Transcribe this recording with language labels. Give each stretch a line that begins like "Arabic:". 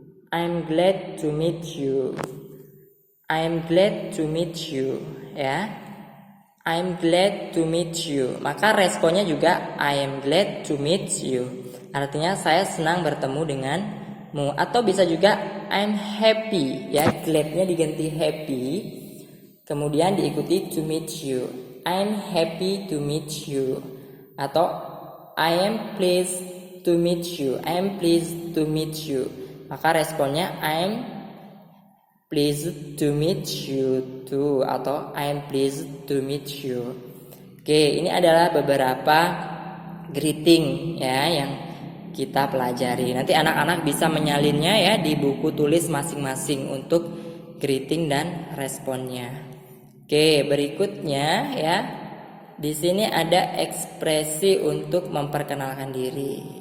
English: I'm glad to meet you. I'm glad to meet you, ya. I'm glad to meet you.
Indonesian: Maka responnya juga
English: I am glad to meet you.
Indonesian: Artinya saya senang bertemu denganmu. Atau bisa juga
English: I'm happy,
Indonesian: ya. Glad-nya diganti happy. Kemudian diikuti
English: to meet you. I'm happy to meet you. Atau I am pleased to meet you. I am pleased to meet you.
Indonesian: Maka responnya
English: I am pleased to meet you too. Atau I am pleased to meet you.
Indonesian: Oke, ini adalah beberapa greeting ya yang kita pelajari. Nanti anak-anak bisa menyalinnya ya di buku tulis masing-masing untuk greeting dan responnya. Oke, berikutnya ya. Di sini ada ekspresi untuk memperkenalkan diri.